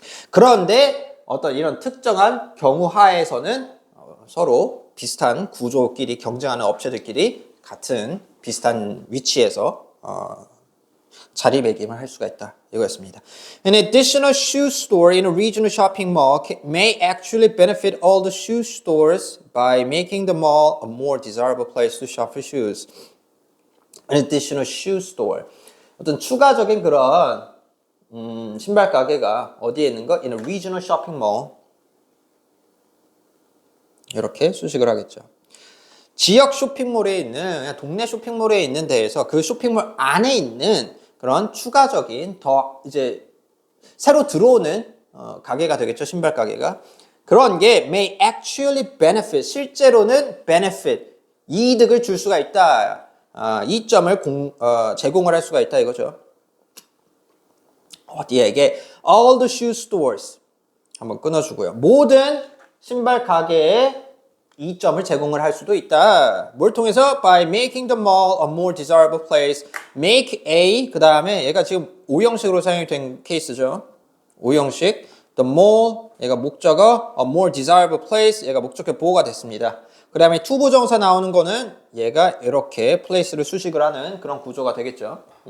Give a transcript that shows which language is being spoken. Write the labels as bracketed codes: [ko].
[ko] 그런데 어떤 이런 특정한 경우 하에서는 서로 비슷한 구조끼리 경쟁하는 업체들끼리 같은 비슷한 위치에서 자리매김을 할 수가 있다 이거였습니다. [en] An additional shoe store in a regional shopping mall may actually benefit all the shoe stores by making the mall a more desirable place to shop for shoes. An additional shoe store. [ko] 어떤 추가적인 그런 신발 가게가 어디에 있는 거? [en] In a regional shopping mall. [ko] 이렇게 수식을 하겠죠. 지역 쇼핑몰에 있는, 그냥 동네 쇼핑몰에 있는 데에서 그 쇼핑몰 안에 있는 그런 추가적인 더 이제 새로 들어오는 가게가 되겠죠. 신발 가게가. 그런 게 [en] may actually benefit, [ko] 실제로는 benefit, 이득을 줄 수가 있다. 이점을 제공을 할 수가 있다 이거죠. 어디에 이게 [en] all the shoe stores [ko] 한번 끊어주고요. 모든 신발 가게에 이점을 제공을 할 수도 있다. 뭘 통해서? [en] By making the mall a more desirable place. [ko] Make a, 그 다음에 얘가 지금 오형식으로 사용이 된 케이스죠. 오형식. [en] The mall, [ko] 얘가 목적어. [en] A more desirable place, [ko] 얘가 목적어 보호가 됐습니다. 그 다음에 투부정사 나오는 거는 얘가 이렇게 place를 수식을 하는 그런 구조가 되겠죠.